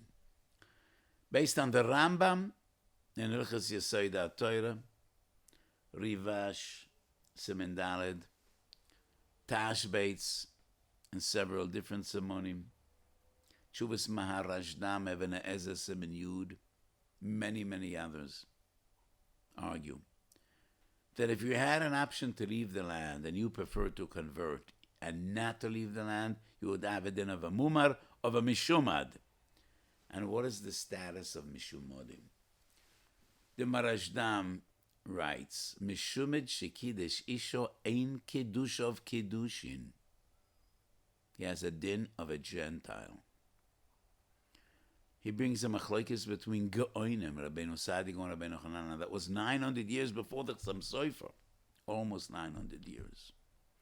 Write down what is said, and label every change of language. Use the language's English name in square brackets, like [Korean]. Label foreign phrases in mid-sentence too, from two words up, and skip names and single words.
[English] Based on the Rambam, in Hilchos Yesod HaTorah, Rivash, Siman Daled, Tashbates, and several different Simonim, Chuvas Maharashdam, Even Ezer, Siman Yud, many others argue that if you had an option to leave the land and you preferred to convert and not to leave the land, you would have a din of a Mumar, of a Mishumad. And what is the status of Mishumadim? The Marashdam writes, [Hebrew] Mishumad shekidesh isho ein kiddush of kiddushin. [English] He has a din of a Gentile. He brings a machlokes between Geoinim, Rabbeinu Sadiq and Rabbeinu Hanana. That was 900 years before the Chassam Sofer. Almost 900 years.